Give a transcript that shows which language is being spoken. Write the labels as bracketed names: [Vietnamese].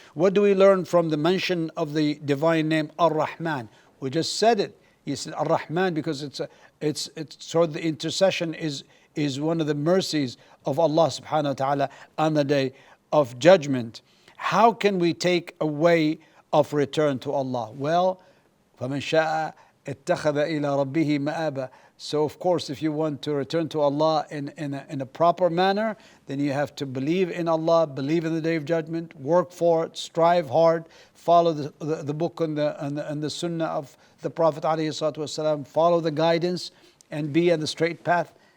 [English] What do we learn from the mention of the divine name Ar-Rahman? We just said it. He said Ar-Rahman because it's so the intercession is one of the mercies of Allah subhanahu wa ta'ala on the day of judgment. How can we take a way of return to Allah? [Arabic] Well, فَمَنْ شَاءَ اتَّخَذَ إِلَىٰ رَبِّهِ مَآبًا. [English] So of course, if you want to return to Allah in a proper manner, then you have to believe in Allah, believe in the Day of Judgment, work for it, strive hard, follow the book and the Sunnah of the Prophet ﷺ, follow the guidance and be on the straight path.